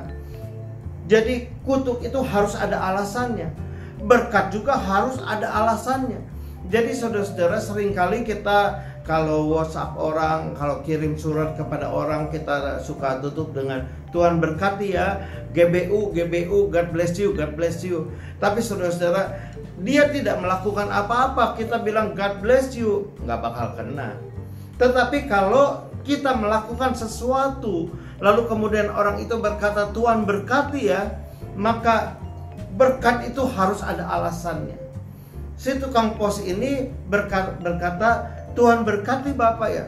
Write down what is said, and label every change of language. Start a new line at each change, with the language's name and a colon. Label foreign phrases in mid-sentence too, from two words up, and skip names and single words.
Indonesian: Jadi kutuk itu harus ada alasannya. Berkat juga harus ada alasannya. Jadi saudara-saudara, seringkali kita kalau WhatsApp orang, kalau kirim surat kepada orang, kita suka tutup dengan Tuhan berkati ya, GBU,
English: God bless you, God bless you.
Indonesian: Tapi saudara-saudara, dia tidak melakukan apa-apa, kita bilang
English: God bless you,
Indonesian: nggak bakal kena. Tetapi kalau kita melakukan sesuatu, lalu kemudian orang itu berkata Tuhan berkati ya, maka berkat itu harus ada alasannya. Si tukang pos ini berkata, Tuhan berkati Bapak ya.